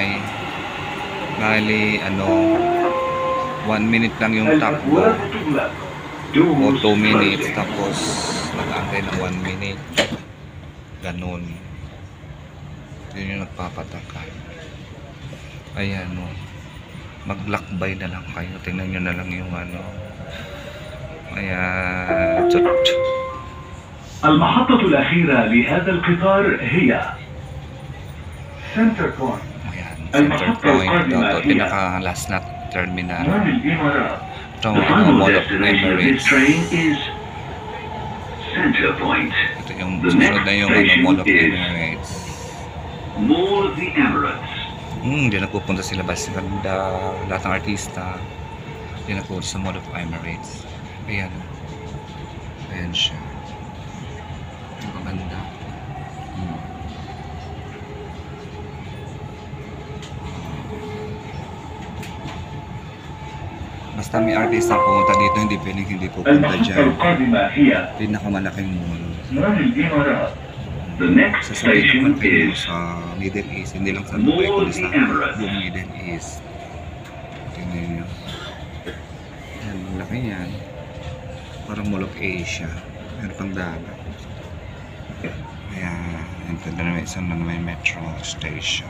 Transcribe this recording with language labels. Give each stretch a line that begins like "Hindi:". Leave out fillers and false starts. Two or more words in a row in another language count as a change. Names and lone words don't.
Filipino: Bali 1 minute lang yung takbo o 2 minutes, tapos nag-aantay ng 1 minute, ganun. Yun yung nagpapataka. Ayan Maglakbay na lang kayo. Tingnan nyo na lang yung ano. Ayan. Chut.
Arabic: المحطة الأخيرة لهذا القطار هي سنتر بوينت.
Filipino: Ayan. Center point. Ito, pinaka last na terminal.
Arabic: الإمارات.
Filipino: Ito,
English: The final Mall of destination of this Emirates. train is Center Point.
Filipino: Ito yung
English: The
Filipino: susunod
English: next
Filipino: na yung
English: station Mall of is Emirates. Mall of the Emirates.
Filipino: Diyan nagpupunta sila basta ganda. Lahat ng artista. Diyan nagpupunta sa Mall of Emirates. Ayan. Ayan siya. Ang maganda. Basta may artista pumunta dito, hindi pwedeng hindi pupunta
Arabic: المحطة
Filipino: dyan.
Arabic: القادمة هي
Filipino: Pinakamalaking mall.
Arabic: مول الإمارات.
English: The next
Filipino: Sasabihin
English: station
Filipino: naman kayo
English: is
Filipino: sa Middle East, hindi lang sa Dubai,
English: Mall
Filipino: kundi
English: of
Filipino: sa
English: the Emirates.
Filipino: buong Middle East. Tingnan nyo. Yan, malaki yan. Parang Mall of Asia. Meron pang dagat. Ayan, ito na naman isang na may metro station.